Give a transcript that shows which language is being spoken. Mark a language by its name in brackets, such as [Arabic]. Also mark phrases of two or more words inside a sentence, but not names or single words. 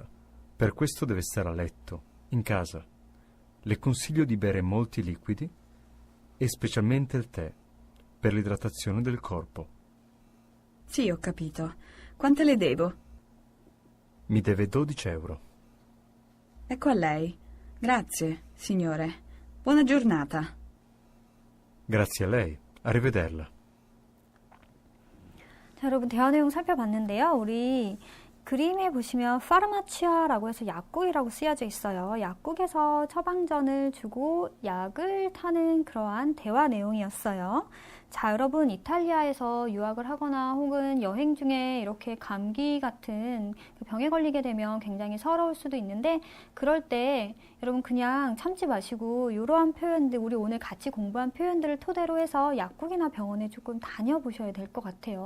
[Italian] Per questo deve stare a letto, in casa. Le consiglio di bere molti liquidi e specialmente il tè, per l'idratazione del corpo. Sì, ho capito. Quante le devo? Mi deve 12 euro. Ecco a lei. Grazie, signore. Buona giornata. Grazie a lei. Arrivederla. [Korean] 자, 여러분 대화 내용 살펴봤는데요. 우리 그림에 보시면 파르마치아라고 해서 약국이라고 쓰여져 있어요. 약국에서 처방전을 주고 약을 타는 그러한 대화 내용이었어요. 자, 여러분 이탈리아에서 유학을 하거나 혹은 여행 중에 이렇게 감기 같은 병에 걸리게 되면 굉장히 서러울 수도 있는데 그럴 때 여러분 그냥 참지 마시고 이러한 표현들, 우리 오늘 같이 공부한 표현들을 토대로 해서 약국이나 병원에 조금 다녀보셔야 될 것 같아요.